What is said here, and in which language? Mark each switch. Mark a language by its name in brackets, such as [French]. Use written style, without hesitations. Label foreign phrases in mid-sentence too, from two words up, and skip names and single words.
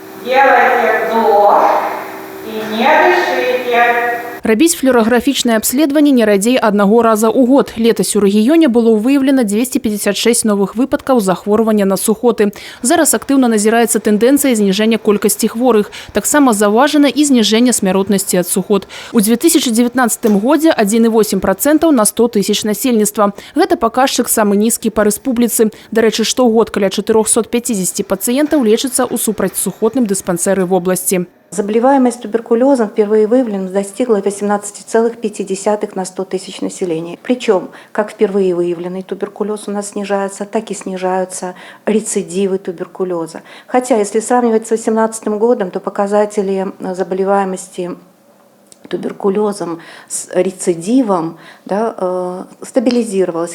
[Russian] Делайте вдох и не дышите. [Belarusian] Рабіць флюорографічнае абследаванне не радзей аднаго раза ў год. Летась у рэгіёне было выяўлена 256 новых выпадкаў захворвання на сухоты. Зараз актыўна назіраецца тэндэнцыя зніжэння колькасці хворых. Таксама заўважана і зніжэнне смяротнасці ад сухот. У 2019 годзе 1,8% на 100 тысяч насельніцтва. Гэта паказчык самы нізкі па рэспубліцы. Дарэчы, штогод каля 450 пацыентаў лечыцца ў супрацьсухотным дыспансеры [Russian] в области. Заболеваемость туберкулезом впервые выявлена достигла 18,5 на 100 тысяч населения. Причем, как впервые выявленный туберкулез у нас снижается, так и снижаются рецидивы туберкулеза. Хотя, если сравнивать с 2018 годом, то показатели заболеваемости туберкулезом с рецидивом стабилизировалась.